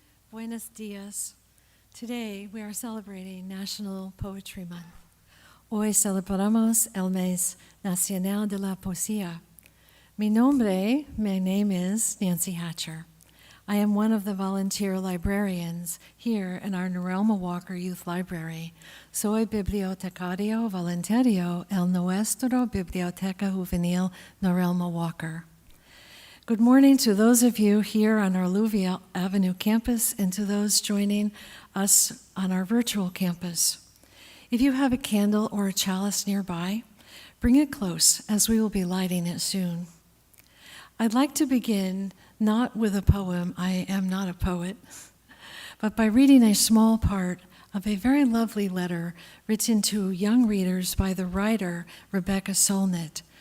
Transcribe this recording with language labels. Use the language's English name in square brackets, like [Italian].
[Spanish] Buenos dias. [English] Today we are celebrating National Poetry Month. [Spanish] Hoy celebramos el mes nacional de la poesía. [English] My name is Nancy Hatcher. I am one of the volunteer librarians here in our Norelma Walker Youth Library. [Spanish] Soy bibliotecario voluntario en nuestra Biblioteca Juvenil Norelma Walker. [English] Good morning to those of you here on our Alluvial Avenue campus and to those joining us on our virtual campus. If you have a candle or a chalice nearby, bring it close as we will be lighting it soon. I'd like to begin not with a poem, I am not a poet, but by reading a small part of a very lovely letter written to young readers by the writer Rebecca Solnit.